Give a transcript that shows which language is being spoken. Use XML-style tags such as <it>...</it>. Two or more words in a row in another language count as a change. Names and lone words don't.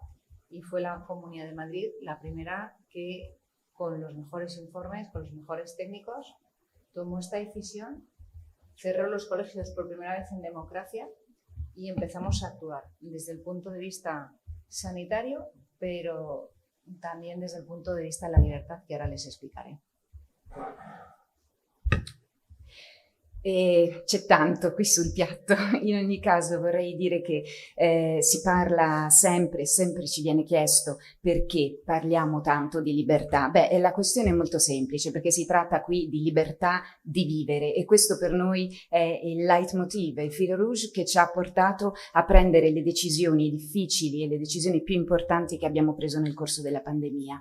<es>Y fue la Comunidad de Madrid la primera que, con los mejores informes, con los mejores técnicos, tomó esta decisión, cerró los colegios por primera vez en democracia y empezamos a actuar desde el punto de vista sanitario, pero también desde el punto de vista de la libertad, que ahora les explicaré.</es> <it>E c'è tanto qui sul piatto. In ogni caso vorrei dire che si parla sempre ci viene chiesto perché parliamo tanto di libertà. Beh, la questione è molto semplice, perché si tratta qui di libertà di vivere e questo per noi è il leitmotiv, il</it> <fr>fil rouge</fr> <it>che ci ha portato a prendere le decisioni difficili e le decisioni più importanti che abbiamo preso nel corso della pandemia.</it>